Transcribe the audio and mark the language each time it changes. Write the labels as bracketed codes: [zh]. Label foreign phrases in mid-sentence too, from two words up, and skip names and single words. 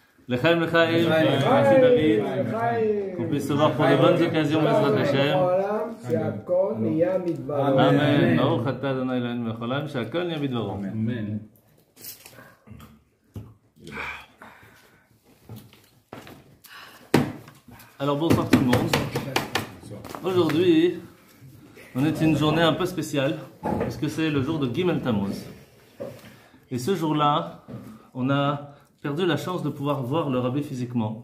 [fr] L'chaim, merci David. Qu'on puisse se voir pour de bonnes occasions, [he] בעזרת השם. אמן ברוך אתה אדני אלהינו מלך העולם שהכל nהיה בדברו. [fr] Amen. Alors bonsoir tout le monde. Aujourd'hui, on est une journée un peu spéciale, puisque c'est le jour de Gimel Tammuz. Et ce jour-là, on a perdu la chance de pouvoir voir le Rabbi physiquement.